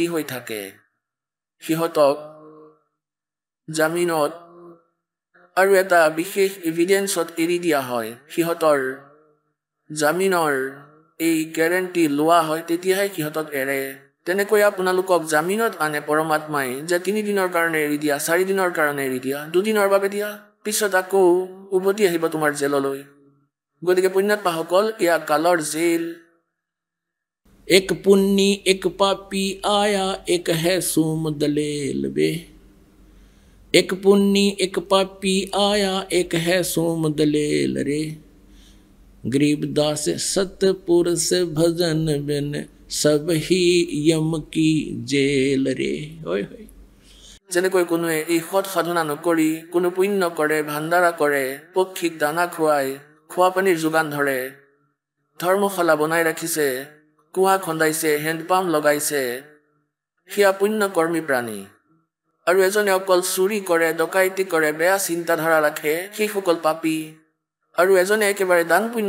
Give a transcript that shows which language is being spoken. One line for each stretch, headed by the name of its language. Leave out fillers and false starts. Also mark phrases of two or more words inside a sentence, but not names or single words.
Assamese: হৈ থাকে সিহঁতক জামিনত আৰু এটা বিশেষ এভিডেন্সত এৰি দিয়া হয় সিহঁতৰ জামিনৰ এই গ্যাৰান্টি লোৱা হয় তেতিয়াহে সিহঁতক এৰে তেনেকৈ আপোনালোকক জামিনত আনে পৰমাত্মাই যে 3 দিনৰ কাৰণে এৰি দিয়া 4 দিনৰ কাৰণে এৰি দিয়া 2 দিনৰ বাবে দিয়া পিছত আকৌ উভতি আহিব তোমাৰ জেললৈ গতিকে পুণ্যাত্মাসকল এয়া কালৰ জেল
Hindi: एक पुण्य एक पापी आया एक है सूम दलेल बे एक पुण्य एक पापी आया एक है सूम दलेल रे गरीबदास सतपुरुष भजन बिन सब ही यम की जेल रे ओए होय
Assamese: যেনেকৈ কোনোৱে এই সৎ সাধনা নকৰি কোনো পুণ্য কৰে ভাণ্ডাৰা কৰে পক্ষীক দানা খুৱাই খোৱা পানীৰ যোগান ধৰে ধৰ্মশালা বনাই ৰাখিছে কুঁৱা খন্দাইছে হেণ্ডপাম্প লগাইছে সেয়া পুণ্য কৰ্মী প্ৰাণী আৰু এজনে অকল চুৰি কৰে ডকাইতি কৰে বেয়া চিন্তাধাৰা ৰাখে সেইসকল পাপী আৰু এজনে একেবাৰে দান পুণ্য